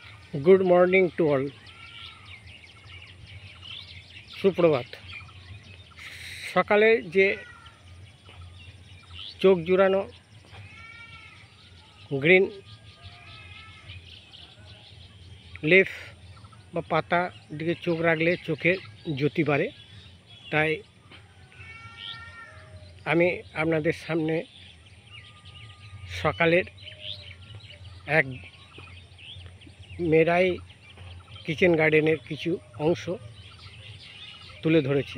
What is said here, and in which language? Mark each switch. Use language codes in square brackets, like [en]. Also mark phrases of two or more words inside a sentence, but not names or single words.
[en] good morning to all. सुप्रभात। [bn] সকালে যে চোখ জুড়ানো [en] green leaf [bn] বা পাতা দিকে চোখ রাখলে চোখে জ্যোতি বাড়ে। তাই আমি আপনাদের সামনে সকালের এক মেরাই [en] kitchen garden [bn] কিছু অংশ তুলে ধরেছি।